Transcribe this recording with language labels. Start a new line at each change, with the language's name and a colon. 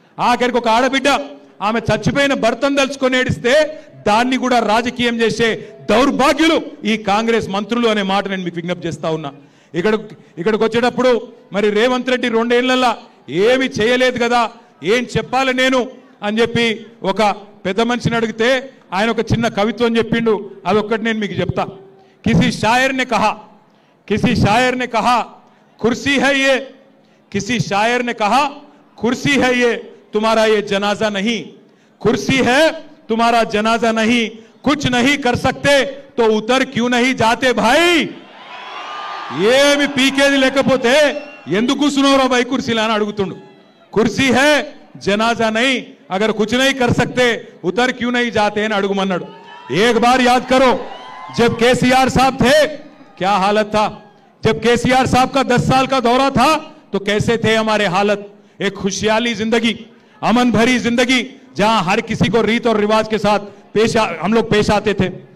Telugu: ఆఖరికి ఒక ఆడబిడ్డ ఆమె చచ్చిపోయిన భర్తను తలుచుకొని ఏడిస్తే దాన్ని కూడా రాజకీయం చేసే దౌర్భాగ్యులు ఈ కాంగ్రెస్ మంత్రులు అనే మాట నేను మీకు విజ్ఞప్తి చేస్తా ఉన్నా. ఇక్కడికి వచ్చేటప్పుడు మరి రేవంత్ రెడ్డి 2 ఏళ్లలో ఏమి చేయలేదు కదా, ఏం చెప్పాలి నేను అని చెప్పి ఒక పెద్ద మనిషిని అడిగితే ఆయన ఒక చిన్న కవిత్వం చెప్పిండు, అదొక్కటి నేను మీకు చెప్తా.
Hindi: కిసి షాయర్ నే కహా కుర్సీ హై యే, కిసి షాయర్ నే కహా కుర్సీ హై యే तुम्हारा ये जनाजा नहीं, कुर्सी है तुम्हारा जनाजा नहीं, कुछ नहीं कर सकते तो उतर क्यों नहीं जाते भाई.
Telugu: ఏమి పీకేది లేకపోతే ఎందుకు కూర్చున్నావురా భాయ్ కుర్సీలా అని అడుగుతుండు.
Hindi: కుర్సీ హై జనాజా నహీ, అగర్ కుछ नहीं कर सकते उतर क्यों नहीं जाते
Telugu: అని అడుగుమన్నాడు.
Hindi: एक बार याद करो, जब केसीआर साहब थे क्या हालत था, जब केसीआर साहब का 10 साल का दौरा था तो कैसे थे हमारे हालत. एक खुशहाली जिंदगी, अमन भरी जिंदगी, जहां हर किसी को रीत और रिवाज के साथ हम लोग पेश आते थे.